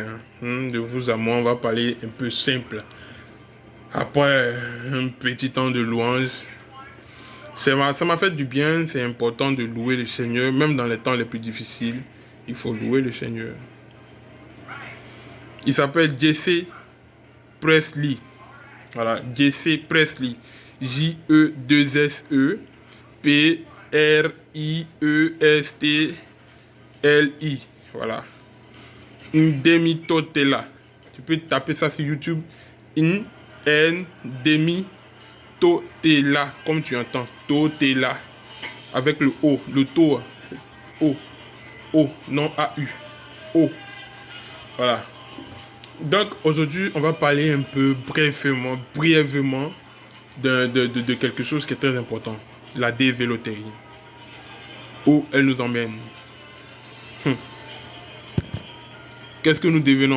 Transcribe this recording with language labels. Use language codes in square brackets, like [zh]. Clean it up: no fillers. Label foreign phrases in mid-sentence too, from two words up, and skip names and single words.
[fr] De vous à moi, on va parler un peu simple. Après un petit temps de louange, ça m'a fait du bien. C'est important de louer le Seigneur. Même dans les temps les plus difficiles, il faut louer le Seigneur. Il s'appelle Jesse Presley. Voilà, Jesse Presley. J-E-2-S-E P-R-I-E-S-T-L-I. Voilà. Ndemi Totela. Tu peux taper ça sur YouTube. Ndemi Totela. Comme tu entends. Totela. Avec le O. Le to. O. O. Non A-U. O. Voilà. Donc aujourd'hui, on va parler un peu brièvement de quelque chose qui est très important. La dévéloterie. Où elle nous emmène. Qu'est-ce que nous devenons?